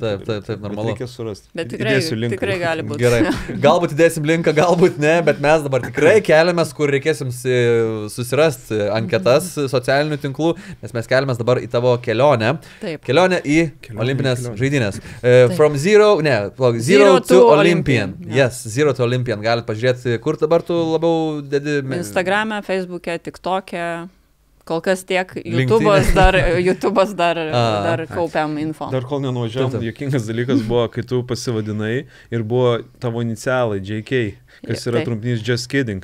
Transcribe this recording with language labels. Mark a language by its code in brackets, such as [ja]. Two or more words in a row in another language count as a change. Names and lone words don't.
[lt] Taip, normalu. Reikia surasti. Bet tikrai gali būti. Gerai. Galbūt įdėsim linką, galbūt ne, bet mes dabar tikrai keliamės, kur reikės jums susirasti anketas socialinių tinklų, nes mes keliamės dabar į tavo kelionę. Taip. Kelionę į olimpinės žaidynės. [en] From zero to Olympian. Yes, Zero to Olympian. [lt] Galit pažiūrėti, kur dabar tu labiau dedi. Instagram'e, Facebook'e, TikTok'e. Kol kas tiek, YouTube'as dar kaupiam info. Dar kol nenuvažiavom, juokingas dalykas buvo, kai tu pasivadinai ir buvo tavo inicialai JK, kas yra trumpinys [en] Just Kidding.